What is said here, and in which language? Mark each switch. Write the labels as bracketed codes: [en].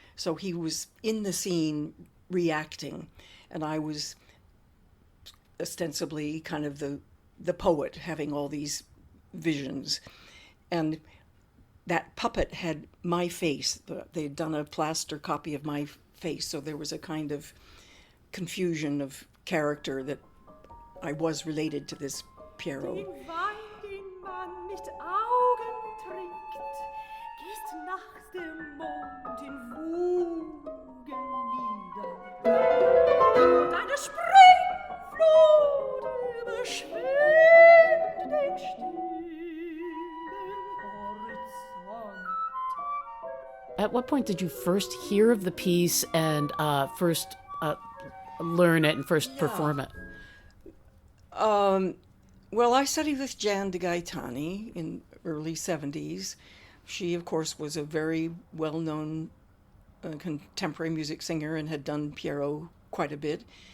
[en] So he was in the scene reacting, and I was ostensibly kind of the poet having all these visions. And that puppet had my face. They'd done a plaster copy of my face, so there was a kind of confusion of character that I was related to this Pierrot. [de] Den Wein, den man mit Augen trinkt, gießt nachts der Mond in Wogen nieder. Und eine Springflut überschwemmt den stillen Horizont. [en] At what point did you first hear of the piece and first learn it and first perform it? Well, I studied with Jan de Gaetani in early 70s. She, of course, was a very well-known contemporary music singer and had done Pierrot quite a bit.